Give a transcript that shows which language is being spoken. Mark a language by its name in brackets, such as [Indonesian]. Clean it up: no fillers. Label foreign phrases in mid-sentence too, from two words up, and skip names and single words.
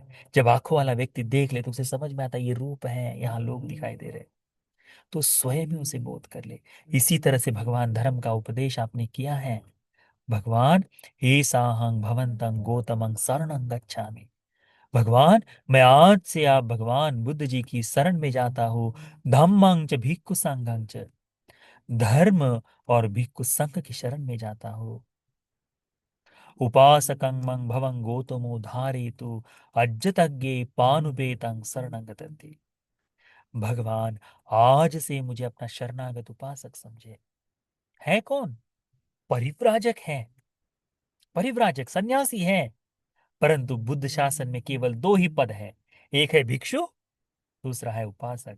[Hindi] जब आंखों वाला व्यक्ति देख ले तो उसे समझ में आता है ये रूप है, यहाँ लोग दिखाई दे रहे, तो स्वयं ही उसे बोध कर ले। इसी तरह से भगवान धर्म का उपदेश आपने किया है। [Pali] भगवान हे साहं भवंतं गौतमं शरणं गच्छामि, [Hindi] भगवान मैं आज से आप भगवान बुद्ध जी की शरण में जाता हूँ। [Pali] धम्मं च भिक्खु संघं च, [Hindi] धर्म और भिक्खु संघ की शरण में जाता हूँ। [Pali] उपासकं मं भवं गौतमो धारयतु, अज्जतज्ञे पानुपेतं शरणं गतन्ति। [Hindi] भगवान आज से मुझे अपना शरणागत उपासक समझे। है कौन, परिव्राजक है, परिव्राजक सन्यासी है। परंतु बुद्ध शासन में केवल दो ही पद है, एक है भिक्षु, दूसरा है उपासक।